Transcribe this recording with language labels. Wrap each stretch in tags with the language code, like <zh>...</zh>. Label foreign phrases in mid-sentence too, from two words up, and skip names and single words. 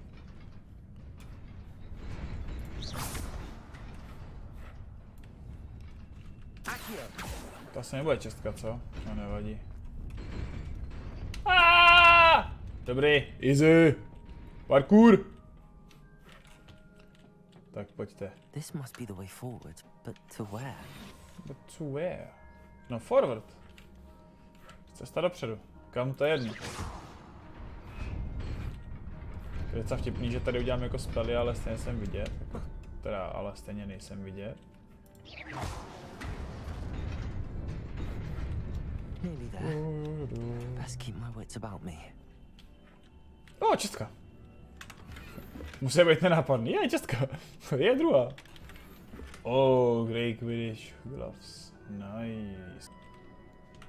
<cs>To asi nebude čestka, co? No nevadí. Dobrý, easy. Parkour. Tak pojďte.</cs> <en>This must be the way forward, but to where? But to where? No forward.</en> <cs>Cesta dopředu. Kam to je jedno? Je docela vtipný, že tady udělám jako spely, ale stejně jsem vidět. Teda, ale stejně nejsem vidět.</cs> <en>Nearly there. Best keep my wits about me.</en> <cs>O, čestka. Musí být nenápadný. Je, čestka. Je druhá.</cs> <en>Oh, Great Quidditch gloves. Nice.</en>